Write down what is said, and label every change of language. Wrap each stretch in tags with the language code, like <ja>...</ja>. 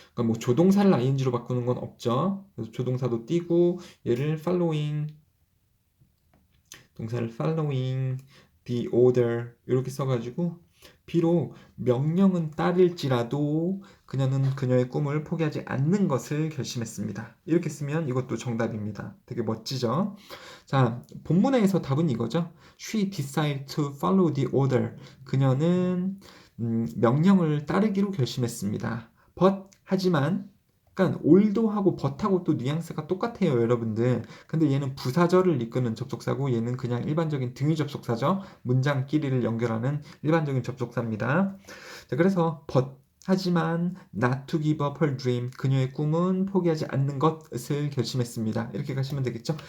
<ko>그러니까 뭐 조동사를 ing로 바꾸는 건 없죠. 그래서 조동사도 띄고 얘를 following 동사를</ko> <en>following the order</en> <ko>이렇게 써가지고 비록 명령은 따를지라도 그녀는 그녀의 꿈을 포기하지 않는 것을 결심했습니다. 이렇게 쓰면 이것도 정답입니다. 되게 멋지죠? 자, 본문에서 답은 이거죠.</ko> <en>She decided to follow the order.</en> <ko>그녀는 명령을 따르기로 결심했습니다. But 하지만 그러니까 올도하고 but하고 또 뉘앙스가 똑같아요, 여러분들. 근데 얘는 부사절을 이끄는 접속사고 얘는 그냥 일반적인 등위 접속사죠. 문장끼리를 연결하는 일반적인 접속사입니다. 자, 그래서 but 하지만</ko> <en>not to give up her dream</en> <ko>그녀의 꿈은 포기하지 않는 것을 결심했습니다. 이렇게 가시면 되겠죠.</ko>